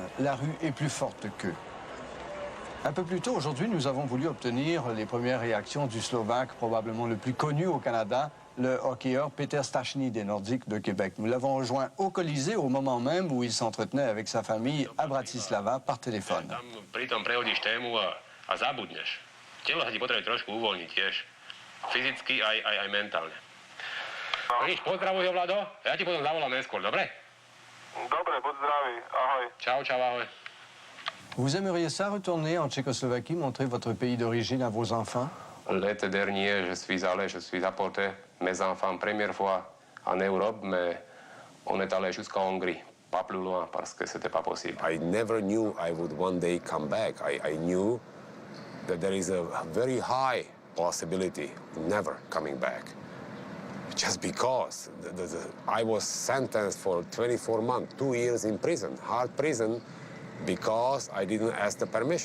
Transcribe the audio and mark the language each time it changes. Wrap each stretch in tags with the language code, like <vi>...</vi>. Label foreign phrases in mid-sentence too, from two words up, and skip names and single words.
<fr>La rue est plus forte qu'eux. Un peu plus tôt, aujourd'hui, nous avons voulu obtenir les premières réactions du Slovaque, probablement le plus connu au Canada, le hockeyeur Peter Stachny des Nordiques de Québec. Nous l'avons rejoint au Colisée au moment même où il s'entretenait avec sa famille à Bratislava par téléphone.</fr> <sk>Pritom prehodíš tému a zabudneš. Telo sa ti potrebuje trošku uvoľniť tiež. Fyzicky aj mentálne. Vidíš, pozdravuj ho, Vlado. Ja ti potom zavolám neskôr, dobre? Dobre, buď zdravý. Ahoj. Čau, ahoj.</sk> <fr>Vous aimeriez ça retourner en Tchécoslovaquie, montrer votre pays d'origine à vos enfants? L'été dernier, je suis apporté mes enfants première fois en Europe, mais on est allé jusqu'en Hongrie, pas plus loin parce que c'était pas possible.</fr> <en>I never knew I would one day come back. I knew that there is a very high possibility never coming back. Just because I was sentenced for 24 months, 2 years in prison, hard prison, because I didn't ask the permission.</en>